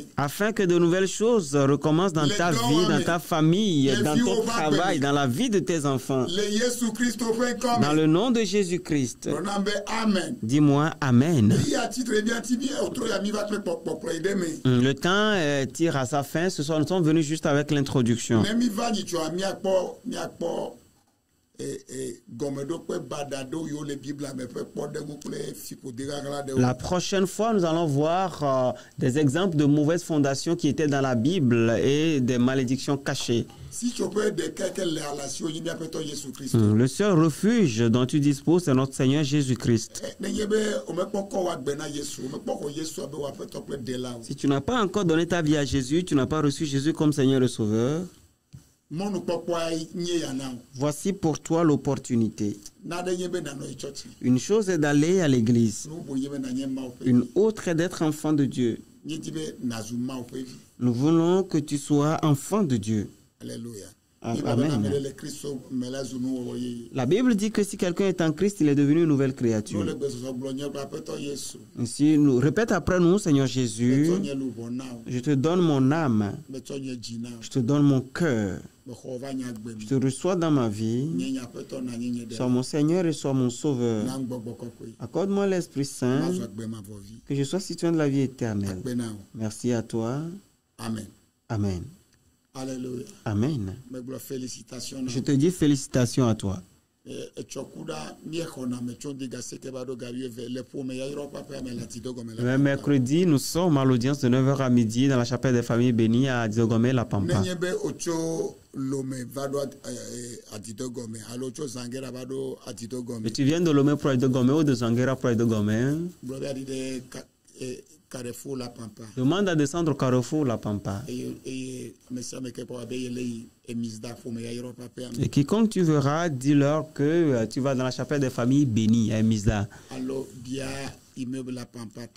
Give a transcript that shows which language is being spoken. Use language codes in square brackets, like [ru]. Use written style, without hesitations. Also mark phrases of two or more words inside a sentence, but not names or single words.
[fr] afin que de nouvelles choses recommencent dans ta vie, dans ta famille, dans ton travail, dans la vie de tes enfants. [ee] Le Yesu Kristo ƒe ŋkɔ [fr] Dans [ee] me. [fr] le nom de Jésus-Christ, [ee] Gblɔna be amen. [fr] dis-moi Amen. [ee] Eyi atitre bia ti bi wotro ya mi va kple kpɔkpɔkplɔ yi ɖe me. [fr] Le temps tire à sa fin. Ce soir, nous sommes venus juste avec l'introduction. [ee] Ne mi va nyitsɔa miakpɔ gɔmeɖokpe bada ɖewo yiwo le Biblia me ƒe kpɔɖeŋu kple fiƒode ɣaɣla ɖewo. [fr] La prochaine fois, nous allons voir des exemples de mauvaises fondations qui étaient dans la Bible et des malédictions cachées. [ee] Si tsoƒe ɖeka ke le alasiwo nyi míaƒe tɔ Yesu Kristo. [fr] Le seul refuge dont tu disposes, c'est notre Seigneur Jésus-Christ. [ee] Nenye be womekpɔ kɔ woagbe na Yesu, womekpɔ xɔ Yesu abe woaƒetɔ kple ɖela o. [fr] Si tu n'as pas encore donné ta vie à Jésus, tu n'as pas reçu Jésus comme Seigneur et Sauveur, [ee] Mɔnukpɔkpɔa nye ya na wo. [fr] voici pour toi l'opportunité. [ee] Naɖe nye be nanɔ yi tsɔtsi. [fr] Une chose est d'aller à l'église. [ee] Nu bubu nye be nanye Mawu ƒe [fr] Une [ee] vi. [fr] autre est d'être enfant de Dieu. [ee] Nyedi be nazu Mawu ƒe vi. [fr] Nous voulons que tu sois enfant de Dieu. Alléluia. Amen. [ee] Nyeba be ame ɖe le Kristo me la zu nuwɔwɔ yeye. [fr] La Bible dit que si quelqu'un est en Christ, il est devenu une nouvelle [ee] Nu [fr] créature. [ee] le gbesɔsɔ gblɔ nye be aƒetɔ Yesu. [fr] Ainsi, répète après nous, Seigneur Jésus, [ee] Metsɔ nye luʋɔ na wo. [fr] je te donne mon âme, [ee] Metsɔ nye dzi na wo. [fr] je te donne mon cœur, [ee] Mexɔ va nye agbe [fr] je [ee] me. [fr] te reçois dans ma vie, [ee] Nye nye aƒetɔ na nye nye [fr] sois [ee] ɖe. [fr] mon Seigneur et sois mon Sauveur. [ee] Na ŋgbɔgbɔ kɔkɔe. [fr] Accorde-moi l'Esprit Saint, [ee] Mazɔ agbe mavɔvi. [fr] que je sois citoyen de la vie éternelle. [ee] Agbe na wo. [fr] Merci à toi. Amen. Amen. Alléluia. Amen. [ee] Megblɔ félicitation na [fr] Je [ee] wo. [fr] te dis félicitations à toi. [ee] Etsɔ ku ɖa míexɔna me tso diga seke va ɖo ga 8 le ƒome ya yrɔ ƒaƒea me le atidɔgɔme [fr] Le [ee] le. [fr] mercredi, nous sommes à l'audience de 9h à midi dans la chapelle des familles bénies à Diogomé, la Pampa. [ee] Nenye be wotso Lome va ɖo atidɔgɔme alo tso Zangera va ɖo atidɔgɔme. [fr] Mais tu viens de Lomé pour Diogomé ou de Zanguera pour Diogomé. [ee] Gblɔ be aɖi ɖe Carrefour la Pampa. [fr] Demande à descendre au carrefour la Pampa. [ee] Eye ame sia ame ke kpɔ abe yele yi emisda ƒome ya yrɔ ƒaƒea me. [fr] Et quiconque tu verras, dis-leur que tu vas dans la chapelle des familles bénies à Emisa. [ee] Alo bia immeuble la Pampa ta.